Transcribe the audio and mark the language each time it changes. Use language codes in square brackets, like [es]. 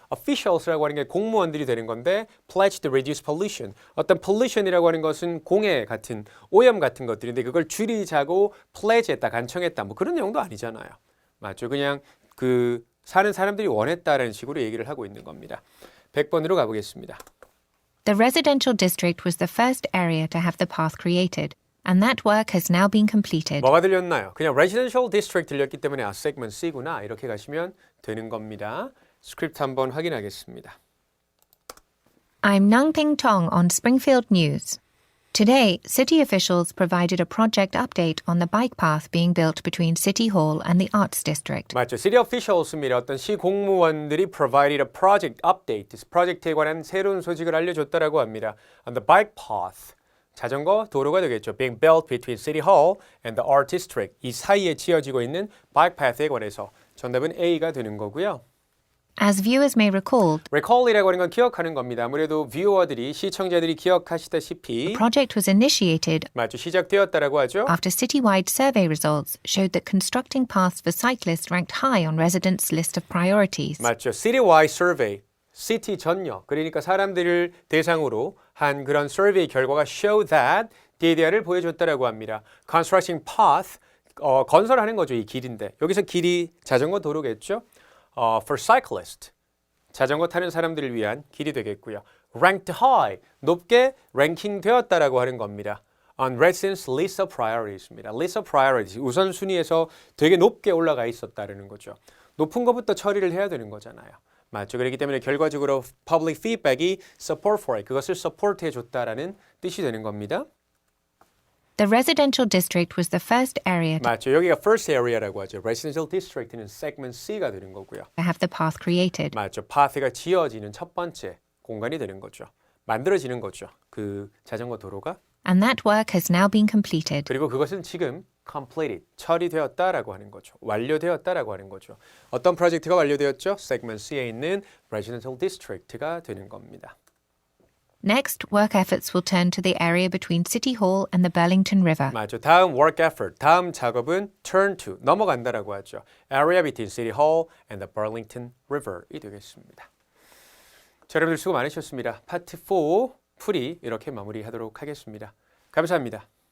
[ko] officials라고 하는 게 공무원들이 되는 건데 [en] pledge to reduce pollution. [ko] 어떤 pollution이라고 하는 것은 공해 같은 오염 같은 것들인데 그걸 줄이자고 pledge했다, 간청했다 뭐 그런 내용도 아니잖아요. 맞죠. 그냥 그 사는 사람들이 원했다라는 식으로 얘기를 하고 있는 겁니다. 100번으로 가보겠습니다. [en] The residential district was the first area to have the path created, and that work has now been completed. [ko] 뭐가 들렸나요? 그냥 residential district 들렸기 때문에 segment C구나 이렇게 가시면 되는 겁니다. 스크립트 한번 확인하겠습니다. [en] I'm Nangping Tong on Springfield News. Today, city officials provided a project update on the bike path being built between City Hall and the Arts District. [ko] 맞죠. [en] City officials입니다. [ko] 어떤 시 공무원들이 [en] provided a project update. [ko] 프로젝트에 관한 새로운 소식을 알려줬다라고 합니다. [en] On the bike path. [ko] 자전거 도로가 되겠죠. [en] Being built between City Hall and the Art District. [ko] 이 사이에 지어지고 있는 bike path에 관해서 정답은 A가 되는 거고요. [en] As viewers may recall, [ko] recall이라고 하는 건 기억하는 겁니다. 아무래도 뷰어들이 시청자들이 기억하시다시피 [en] project was initiated [ko] 맞죠. 시작되었다라고 하죠. [en] after citywide survey results showed that constructing paths for cyclists ranked high on residents' list of priorities. [ko] 맞죠. [en] Citywide survey. [ko] 시티 전역. 그러니까 사람들을 대상으로 한 그런 survey 결과가 show that DDR을 보여줬다라고 합니다. [en] Constructing path. [ko] 건설하는 거죠. 이 길인데. 여기서 길이 자전거 도로겠죠. [en] For cyclists. [ko] 자전거 타는 사람들을 위한 길이 되겠고요. [en] Ranked high. [ko] 높게 랭킹 되었다라고 하는 겁니다. [en] On residents' list of priorities입니다. List of priorities. [ko] 우선순위에서 되게 높게 올라가 있었다는 거죠. 높은 것부터 처리를 해야 되는 거잖아요. 맞죠. 그렇기 때문에 결과적으로 public feedback이 [en] support for it. [ko] 그것을 support 해줬다라는 뜻이 되는 겁니다. [en] The residential district was the first area to [ko] 맞죠. 여기가 first area라고 하죠. residential district는 segment C가 되는 거고요. [en] have the path created. [ko] 맞죠. path가 지어지는 첫 번째 공간이 되는 거죠. 만들어지는 거죠. 그 자전거 도로가. [en] And that work has now been completed. [ko] 그리고 그것은 지금 completed, 처리되었다라고 하는 거죠. 완료되었다라고 하는 거죠. 어떤 프로젝트가 완료되었죠? segment C에 있는 residential district가 되는 겁니다. [en] Next, work efforts will turn to the area between City Hall and the Burlington River. [ko] 맞죠. 다음 work effort, 다음 작업은 turn to, 넘어간다라고 하죠. area between City Hall and the Burlington River이 되겠습니다. 자, 여러분들 수고 많으셨습니다. 파트 4 풀이 이렇게 마무리하도록 하겠습니다. 감사합니다.